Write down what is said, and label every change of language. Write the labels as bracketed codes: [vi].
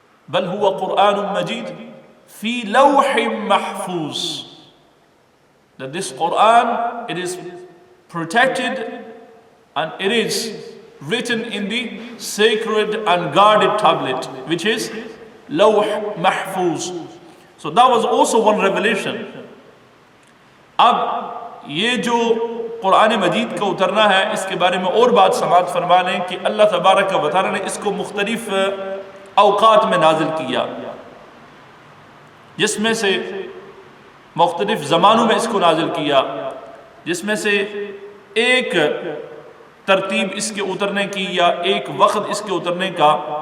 [ar] بل هو قرآن مجید في لوح محفوظ. [en] That this Quran, it is protected and it is written in the sacred and guarded tablet, which is Lawh Mahfuz. So that was also one revelation. [ur] اب یہ جو قرآن مجید کا اترنا ہے، اس کے بارے میں اور بات سماعت فرما لیں کہ اللہ تبارک و تعالی نے اس کو مختلف اوقات میں نازل کیا، جس میں سے مختلف زمانوں میں اس کو نازل کیا، جس میں سے ایک ترتیب اس کے اترنے کی یا ایک وقت اس کے اترنے کا